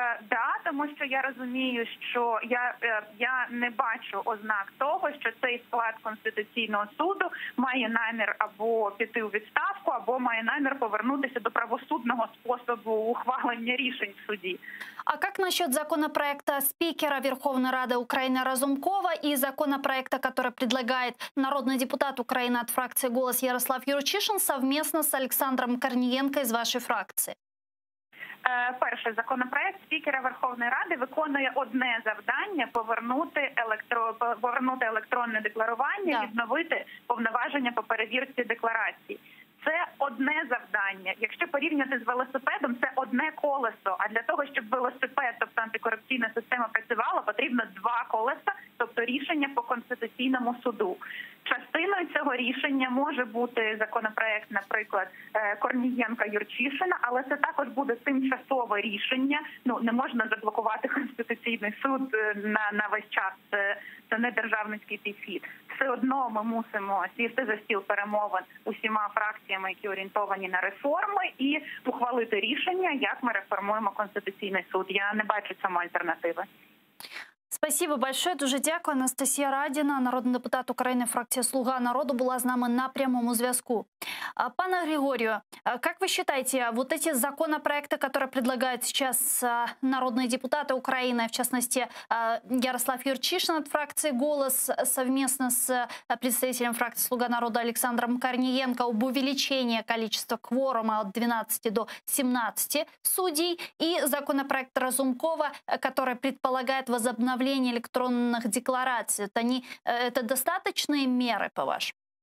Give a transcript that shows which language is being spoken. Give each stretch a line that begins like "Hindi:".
Ukrainian: Да, тому що я розумію, що я не бачу ознак того, що цей склад Конституційного суду має намір або піти у відставку, або має намір повернутися до правосудного способу ухвалення рішень в суді.
Russian: А как насчет законопроекта спикера Верховной Рады Украины Разумкова и законопроекта, который предлагает народный депутат Украины от фракции «Голос» Ярослав Юрчишин совместно с Александром Корнієнко из вашей фракции?
Ukrainian: Перший законопроект спікера Верховної Ради виконує одне завдання – повернути електронне декларування, відновити повноваження по перевірці декларацій. Це одне завдання. Якщо порівняти з велосипедом, це одне колесо. А для того, щоб велосипед, тобто антикорупційна система, працювала, потрібно два колеса, тобто рішення по Конституційному суду. Частиною цього рішення може бути законопроект, наприклад, Корнієнка-Юрчишина, але це також буде тимчасове рішення. Не можна заблокувати Конституційний суд на весь час. Це не державницький підхід. Все одно ми мусимо сісти за стіл перемовин усіма фракціями, які орієнтовані на реформи, і ухвалити рішення, як ми реформуємо Конституційний суд. Я не бачу цьому альтернативи.
Russian: Спасибо большое.
Ukrainian: Дуже дякую. Анастасія Радіна, народний депутат України, фракція «Слуга народу», була з нами на прямому зв'язку.
Russian: Пане Григорию, как вы считаете, вот эти законопроекты, которые предлагают сейчас народные депутаты Украины, в частности Ярослав Юрчишин от фракции «Голос» совместно с представителем фракции «Слуга народа» Александром Корнієнко об увеличении количества кворума от 12 до 17 судей, и законопроект Разумкова, который предполагает возобновление электронных деклараций, это достаточные меры, по-вашему?